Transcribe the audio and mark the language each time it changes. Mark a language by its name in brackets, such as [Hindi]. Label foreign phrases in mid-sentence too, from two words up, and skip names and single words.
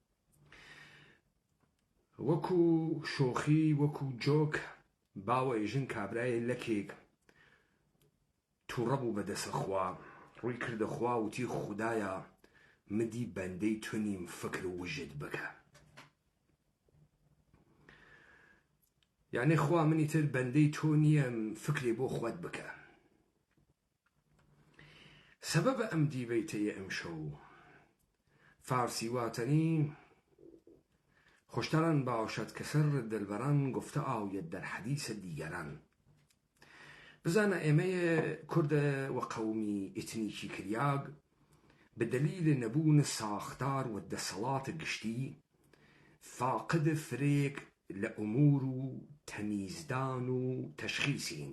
[Central Kurdish] وەکو شۆخی وەکو جۆک باوە ئێژن کابرایە لەکێک تووڕە بوو بەدەسە خوا، ڕووی کردە خوا وتی خودایە مدی بەندەی تونیم فکر وژت بکە، یعنی خوا منی تر بەندەی تۆ نیەم فکرێ بۆ خۆت بکە. سەبەبە ئەم دیڤەیتەیە ئەمشەو فارسی واتنی [Persian] خوشتران باشد که سر دلبران گفته آید در حدیث دیگران. [Central Kurdish] بزانە ئێمە کورد و قەومی ئتنیکی کریاگ بە دلیل نەبوون ساختار و دەسەڵاتە گشتی فاقد فرێک لە ئومور و تەمیزدان و تەشخیسین.